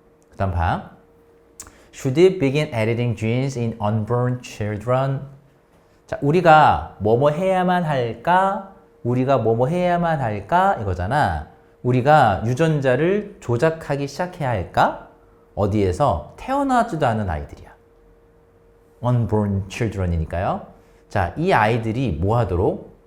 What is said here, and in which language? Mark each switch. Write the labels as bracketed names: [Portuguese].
[Korean] 그 다음 봐. [English] Should it begin editing genes in unborn children? [Korean] 자, 우리가 뭐뭐 해야만 할까? 우리가 뭐뭐 해야만 할까? 이거잖아. 우리가 유전자를 조작하기 시작해야 할까? 어디에서? 태어나지도 않은 아이들이야. [English] unborn children [Korean] 이니까요. 자, 이 아이들이 뭐 하도록?